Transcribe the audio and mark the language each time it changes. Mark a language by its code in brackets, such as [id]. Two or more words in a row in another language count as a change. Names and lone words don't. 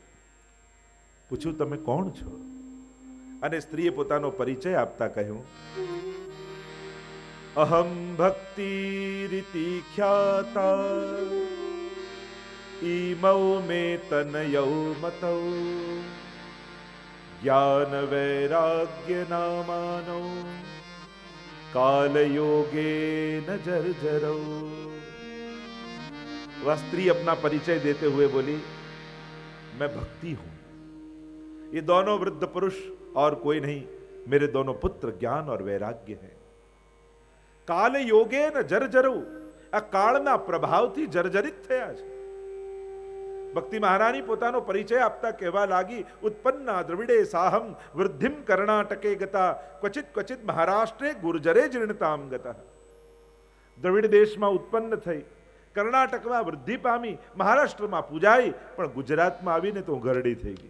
[gu] પૂછ્યું, તમે કોણ છો? અને સ્ત્રીએ પોતાનો પરિચય આપતા કહ્યું, [sa] અહમ ભક્તિ રીતિ ખ્યાતા ઈમૌ મે તનયૌ મતૌ જ્ઞાન વૈરાગ્ય નામાનો काल योगे न जर्जरो। [hi] वह स्त्री अपना परिचय देते हुए बोली, मैं भक्ति हूं। ये दोनों वृद्ध पुरुष और कोई नहीं, मेरे दोनों पुत्र ज्ञान और वैराग्य हैं। [sa] काल योगे न जर्जरो, [gu] આ કાળના प्रभावથી જર્જરિત થયા છે। ભક્તિ મહારાણી પોતાનો પરિચય આપતા કહેવા લાગી, [sa] ઉત્પન્ના દ્રવિડે સાહમ વૃદ્ધિમ કર્ણાટકે ગતા ક્વચિત ક્વચિત મહારાષ્ટ્રે ગુર્જરે જીર્ણતામ ગતા। [gu] દ્રવિડ દેશમાં ઉત્પન્ન થઈ, કર્ણાટકમાં વૃદ્ધિ પામી, મહારાષ્ટ્રમાં પૂજાઈ, પણ ગુજરાતમાં આવીને તો ગરડી થઈ ગઈ।